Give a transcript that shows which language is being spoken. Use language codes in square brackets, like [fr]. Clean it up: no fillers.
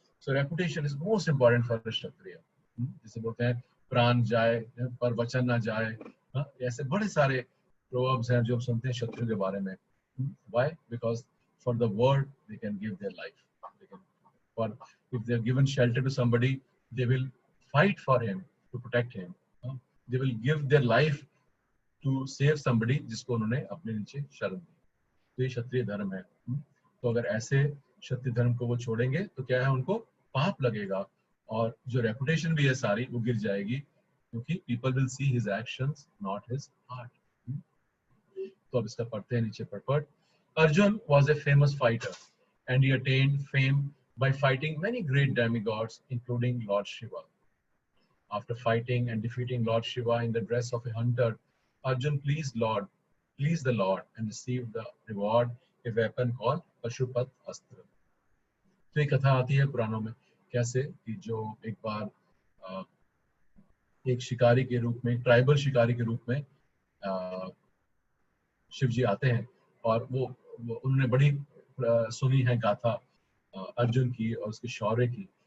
[en] So reputation is most important for the Kshatriya. [hi] जिसे बोलते हैं प्राण जाए पर वचन ना जाए. ऐसे बड़े सारे proverbs हैं जो हम सुनते हैं क्षत्रियों के बारे में. [en] Why? Because for the word they can give their life. If they are given shelter to somebody, they will fight for him to protect him. They will give their life to save somebody [hi] जिसको उन्होंने अपने नीचे शरण दी. तो ये क्षत्रिय धर्म है. तो अगर ऐसे क्षत्रिय धर्म को वो छोड़ेंगे तो क्या है, उनको पाप लगेगा और जो रेपुटेशन भी है सारी वो गिर जाएगी क्योंकि [en] people will see his actions, not his heart. [hi] तो अब इसका पढ़ते हैं नीचे पढ़. [en] Arjun was a famous fighter and he attained fame by fighting many great demigods, including Lord Shiva. After fighting and defeating Lord Shiva in the dress of a hunter, Arjun pleased the Lord and received the reward, a weapon called Pashupat Astra. [hi] तो एक कथा आती है पुराणों में कैसे कि जो एक बार एक शिकारी के रूप में, ट्राइबल शिकारी के रूप में शिव जी आते हैं और वो उन्होंने बड़ी सुनी है गाथा अर्जुन की और उसके शौर्य की.